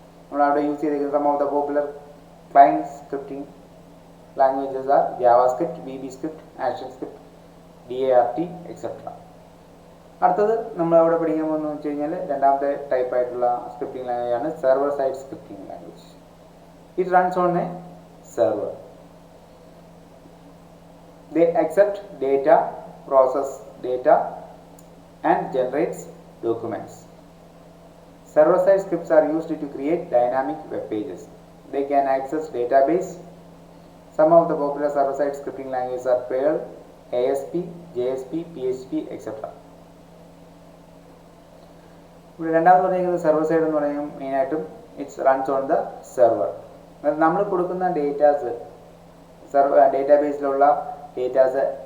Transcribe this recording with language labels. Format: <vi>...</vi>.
<ml>നമ്മളവിടെ യൂസ് ചെയ്തിരിക്കുന്ന</ml> <en>Some of the popular client scripting languages are JavaScript, VB script, action script, DART etcetera.</en> <ml>അടുത്തത് നമ്മൾ അവിടെ പഠിക്കാൻ പോകുന്നത് വെച്ച് കഴിഞ്ഞാൽ രണ്ടാമത്തെ ടൈപ്പ് ആയിട്ടുള്ള സ്ക്രിപ്റ്റിംഗ് ലാംഗ്വേജ് ആണ് server side scripting language.</ml> <en>It runs on a server. They accept data, process data and generates documents. Server-side scripts are used to create dynamic web pages. They can access database. Some of the popular server-side scripting languages are Perl, ASP, JSP, PHP, etc.</en> <ml>ഇവിടെ രണ്ടാമത് പറഞ്ഞിരിക്കുന്നത് server side എന്ന് പറയുമ്പോൾ മെയിനായിട്ടും</ml> <en>It's runs on the server.</en> <ml>നമ്മൾ കൊടുക്കുന്ന datas ഡേറ്റാബേസിലുള്ള datas</ml>